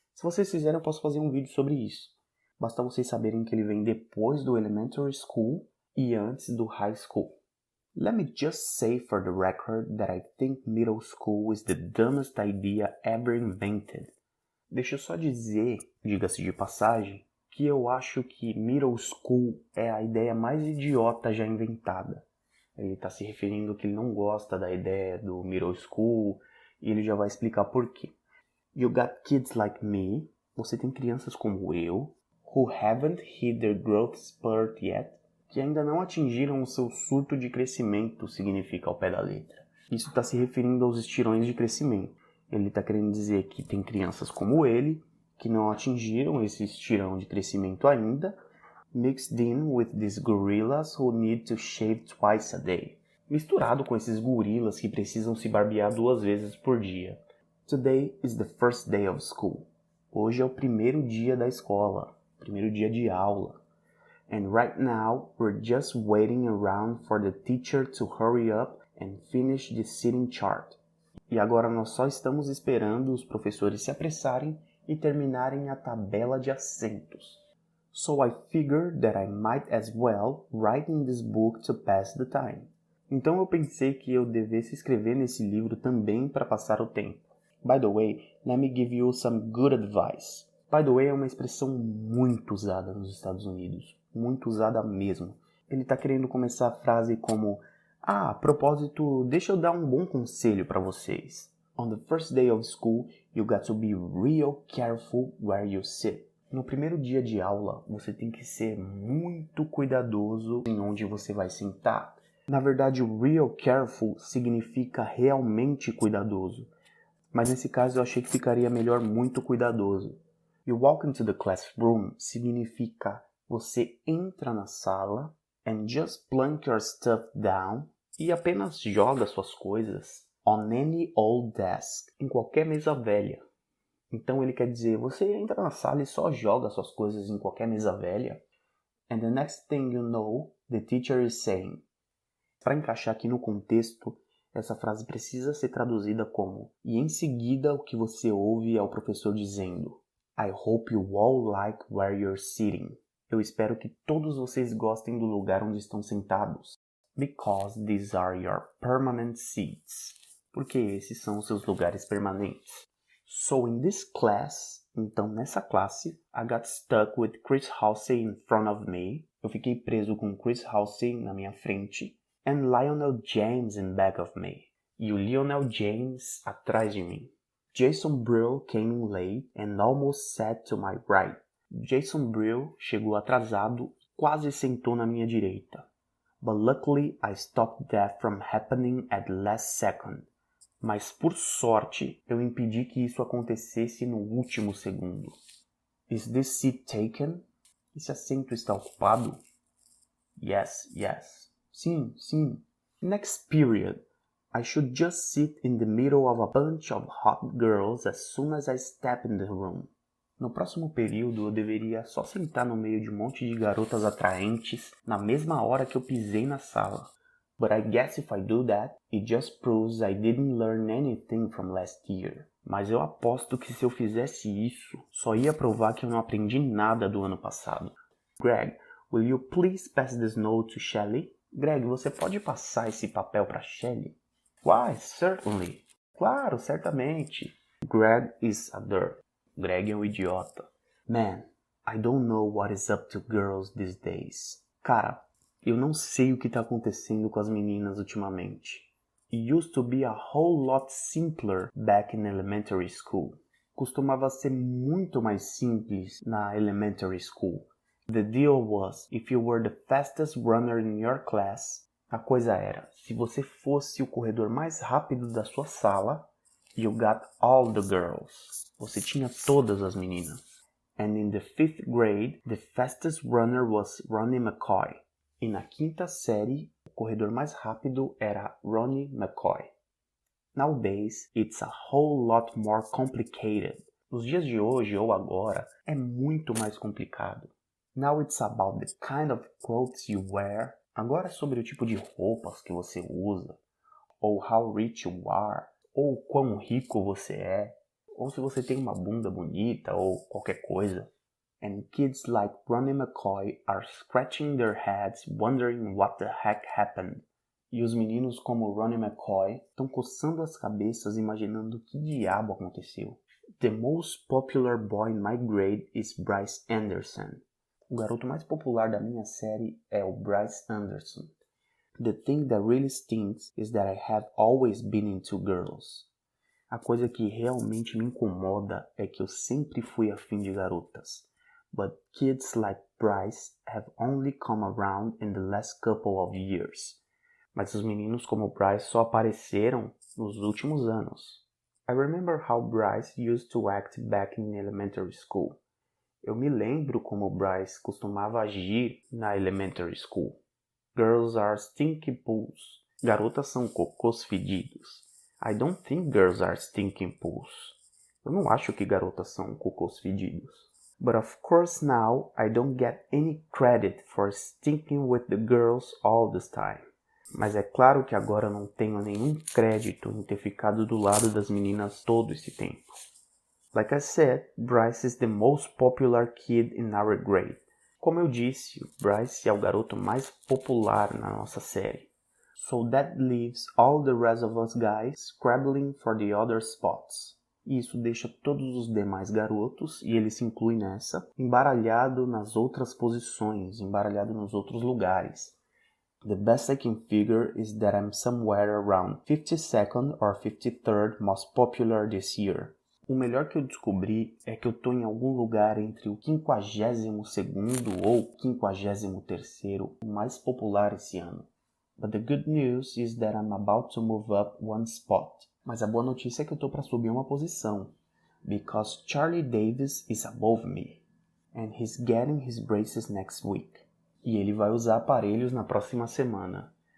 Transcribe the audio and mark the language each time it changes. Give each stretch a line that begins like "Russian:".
Portuguese: Se vocês quiserem, eu posso fazer um vídeo sobre isso. Basta vocês saberem que ele vem depois do elementary school e antes do high school.
English: Let me just say for the record that I think middle school is the dumbest idea ever invented.
Portuguese: Deixa eu só dizer, diga-se de passagem, que eu acho que middle school é a ideia mais idiota já inventada. Ele está se referindo que ele não gosta da ideia do middle school e ele já vai explicar por quê.
English: You got kids like me,
Portuguese: você tem crianças como eu,
English: who haven't hit their growth spurt yet,
Portuguese: que ainda não atingiram o seu surto de crescimento, significa ao pé da letra. Isso está se referindo aos estirões de crescimento. Ele está querendo dizer que tem crianças como ele, que não atingiram esse estirão de crescimento ainda,
English: mixed in with these gorillas who need to shave twice a day.
Portuguese: Misturado com esses gorilas que precisam se barbear 2 vezes por dia.
English: Today is the first day of school.
Portuguese: Hoje é o primeiro dia da escola, primeiro dia de aula.
English: And right now, we're just waiting around for the teacher to hurry up and finish the sitting chart.
Portuguese: E agora nós só estamos esperando os professores se apressarem e terminarem a tabela de assentos.
English: So I figured that I might as well write in this book to pass the time.
Portuguese: Então eu pensei que eu devesse escrever nesse livro também para passar o tempo.
English: By the way, let me give you some good advice. By the way
Portuguese: é uma expressão muito usada nos Estados Unidos. Muito usada mesmo. Ele está querendo começar a frase como: a propósito, deixa eu dar um bom conselho para vocês.
English: On the first day of school, you got to be real careful where you sit.
Portuguese: No primeiro dia de aula, você tem que ser muito cuidadoso em onde você vai sentar. Na verdade, o
English: real careful
Portuguese: significa realmente cuidadoso. Mas nesse caso eu achei que ficaria melhor muito cuidadoso.
English: You walk into the classroom
Portuguese: significa você entra na sala
English: and just plunk your stuff down
Portuguese: e apenas joga suas coisas
English: on any old desk,
Portuguese: em qualquer mesa velha. Então ele quer dizer, você entra na sala e só joga suas coisas em qualquer mesa velha.
English: And the next thing you know, the teacher is saying.
Portuguese: Para encaixar aqui no contexto, essa frase precisa ser traduzida como: e em seguida o que você ouve é o professor dizendo:
English: I hope you all like where you're sitting.
Portuguese: Eu espero que todos vocês gostem do lugar onde estão sentados.
English: Because these are your permanent seats.
Portuguese: Porque esses são os seus lugares permanentes.
English: So in this class,
Portuguese: então nessa classe,
English: I got stuck with Chris Halsey in front of me.
Portuguese: Eu fiquei preso com Chris Halsey na minha frente.
English: And Lionel James in back of me.
Portuguese: E o Lionel James atrás de mim.
English: Jason Brill came in late and almost sat to my right.
Portuguese: Jason Brill chegou atrasado quase sentou na minha direita.
English: But luckily I stopped that from happening at the last second.
Portuguese: Mas por sorte eu impedi que isso acontecesse no último segundo.
English: Is this seat taken?
Portuguese: Esse assento está ocupado?
English: Yes, yes.
Portuguese: Sim, sim.
English: Next period. I should just sit in the middle of a bunch of hot girls as soon as I step in the room.
Portuguese: No próximo período eu deveria só sentar no meio de um monte de garotas atraentes na mesma hora que eu pisei na sala.
English: But I guess if I do that, it just proves I didn't learn anything from last year.
Portuguese: Mas eu aposto que se eu fizesse isso, só ia provar que eu não aprendi nada do ano passado.
English: Greg, will you please pass this note to Shelley?
Portuguese: Greg, você pode passar esse papel para Shelley?
English: Why, certainly.
Portuguese: Claro, certamente.
English: Greg is a dirt.
Portuguese: Greg é um idiota.
English: Man, I don't know what is up to girls these days.
Portuguese: Cara, eu não sei o que está acontecendo com as meninas ultimamente.
English: It used to be a whole lot simpler back in elementary school.
Portuguese: Costumava ser muito mais simples na elementary school.
English: The deal was, if you were the fastest runner in your class,
Portuguese: a coisa era, se você fosse o corredor mais rápido da sua sala,
English: you got all the girls.
Portuguese: Você tinha todas as meninas.
English: And in the 5th grade, the fastest runner was Ronnie McCoy.
Portuguese: E na 5ª série, o corredor mais rápido era Ronnie McCoy.
English: Nowadays, it's a whole lot more complicated.
Portuguese: Nos dias de hoje ou agora, é muito mais complicado.
English: Now it's about the kind of clothes you wear.
Portuguese: Agora é sobre o tipo de roupas que você usa. Ou
English: how rich you are.
Portuguese: Ou quão rico você é. Ou se você tem uma bunda bonita ou qualquer coisa.
English: And kids like Ronnie McCoy are scratching their heads wondering what the heck happened.
Portuguese: E os meninos como Ronnie McCoy estão coçando as cabeças imaginando o que diabo aconteceu.
English: The most popular boy in my grade is Bryce Anderson.
Portuguese: O garoto mais popular da minha série é o Bryce Anderson.
English: The thing that really stinks is that I have always been into girls.
Portuguese: A coisa que realmente me incomoda é que eu sempre fui afim de garotas.
English: But kids like Bryce have only come around in the last couple of years.
Portuguese: Mas os meninos como Bryce só apareceram nos últimos anos.
English: I remember how Bryce used to act back in elementary school.
Portuguese: Eu me lembro como Bryce costumava agir na elementary school.
English: Girls are stinky pools.
Portuguese: Garotas são cocôs fedidos.
English: I don't think girls are stinking pools.
Portuguese: Eu não acho que garotas são cocôs fedidos.
English: But of course now I don't get any credit for stinking with the girls all this time.
Portuguese: Mas é claro que agora eu não tenho nenhum crédito em ter ficado do lado das meninas todo esse tempo.
English: Like I said, Bryce is the most popular kid in our grade.
Portuguese: Como eu disse, Bryce é o garoto mais popular na nossa série.
English: So that leaves all the rest of us guys scrabbling for the other spots.
Portuguese: E isso deixa todos os demais garotos, e ele se inclui nessa, embaralhado nas outras posições, embaralhado nos outros lugares.
English: The best I can figure is that I'm somewhere around 52nd or 53rd most popular this year.
Portuguese: O melhor que eu descobri é que eu estou em algum lugar entre o 52º ou 53º mais popular esse ano.
English: But the good news is that I'm about to move up one spot.
Portuguese: Mas a boa notícia é que eu estou para subir uma posição.
English: Because Charlie Davis is above me. And he's getting his braces next week.
Portuguese: E ele vai usar aparelhos na próxima semana.